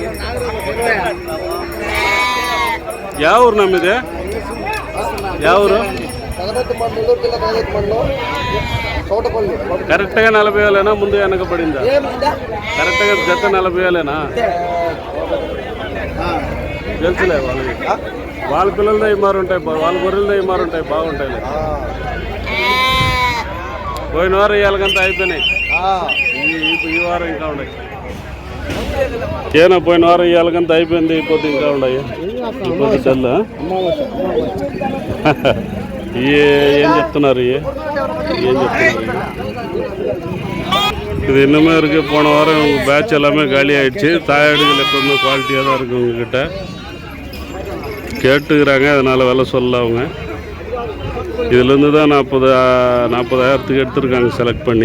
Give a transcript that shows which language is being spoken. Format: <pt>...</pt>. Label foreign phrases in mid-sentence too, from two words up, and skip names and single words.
<kn>ಯಾವ ಊರು ನಮ್ಮಿದೆ?</kn> <te>ಯಾವ ఊరు? కరెక్ట్గా 40 వేలేనా? ముందు వెనక పడిందా? కరెక్ట్గా జత 40 వేలేనా? తెలుసులే వాళ్ళకి. వాళ్ళ పిల్లలతో ఇమారు ఉంటాయి, వాళ్ళ గొర్రెలతో ఇమారు ఉంటాయి, బాగుంటాయి. పోయిన వారం ఇవాళకంతా అయిపోయినాయి, ఈ వారం ఇంకా ఉన్నాయి. ఏనా పోయిన వారం ఇవాళకంతా అయిపోయింది, ఇప్పుడు ఇంకా ఉన్నాయి. ఇప్పుడు తెల్ల ఏం చెప్తున్నారు?</te> <ta>ஏன் இது இன்னுமே இருக்குது. போன வாரம் உங்கள் பேட்ச் எல்லாமே காலி ஆகிடுச்சு. தாயாடுகள் எப்போவுமே குவாலிட்டியாக தான் இருக்குது உங்ககிட்ட. கேட்டுக்கிறாங்க, அதனால் விலை சொல்லல அவங்க. இதுலேருந்து தான் 40,000க்கு எடுத்துருக்காங்க செலக்ட் பண்ணி.</ta>